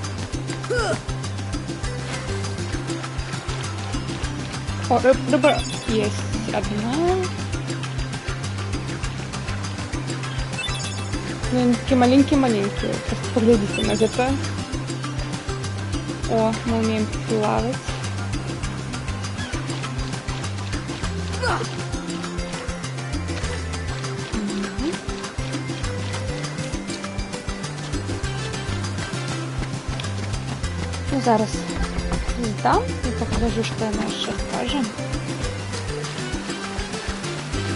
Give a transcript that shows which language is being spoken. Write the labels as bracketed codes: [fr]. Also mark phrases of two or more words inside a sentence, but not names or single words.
[ru] О, рыба есть одна. Ну, они такие маленькие-маленькие, просто поглядите на это. О, мы умеем плавать. [uk] Ну, зараз здам і покажу, що вона ще скаже.